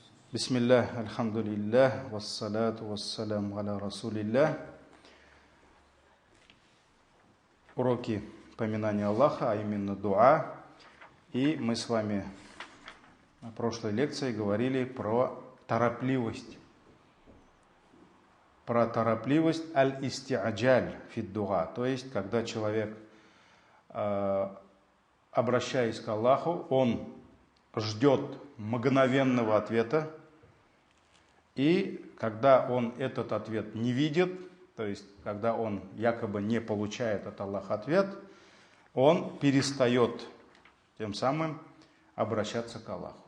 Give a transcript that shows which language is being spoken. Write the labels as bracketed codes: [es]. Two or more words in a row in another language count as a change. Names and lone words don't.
[ar] بسم الله، الحمد لله، والصلاة والسلام على رسول الله. [ru] Уроки поминания Аллаха, а именно дуа. И мы с вами на прошлой лекции говорили про торопливость. Про торопливость [ar] الاستعجال في الدعاء. [ru] То есть, когда человек, обращаясь к Аллаху, он ждет мгновенного ответа. И когда он этот ответ не видит, то есть, когда он якобы не получает от Аллаха ответ, он перестает тем самым обращаться к Аллаху.